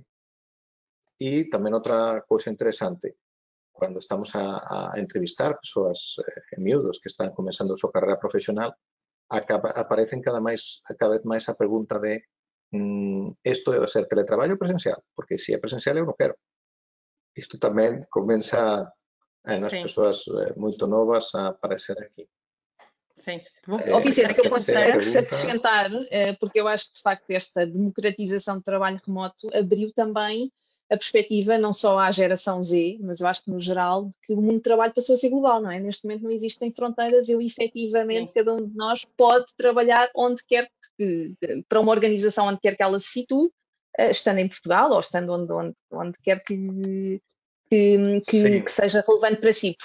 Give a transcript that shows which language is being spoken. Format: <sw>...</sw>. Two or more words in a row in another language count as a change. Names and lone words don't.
<gl>E tamén outra cousa interesante, cando estamos a entrevistar persoas miúdos que están comenzando a súa carreira profesional, aparecen cada vez máis a pregunta de isto debe ser teletraballo ou presencial, porque se é presencial eu non quero. Isto tamén comeza nas persoas moito novas a aparecer aquí.</gl> <pt>Sim. Vicente, se eu posso acrescentar, porque eu acho que de facto esta democratização do trabalho remoto abriu também a perspectiva não só à geração Z, mas eu acho que no geral, de que o mundo do trabalho passou a ser global, não é? Neste momento não existem fronteiras e efetivamente cada um de nós pode trabalhar onde quer que, para uma organização onde quer que ela se situe, estando em Portugal ou estando onde quer que seja relevante para si.</pt>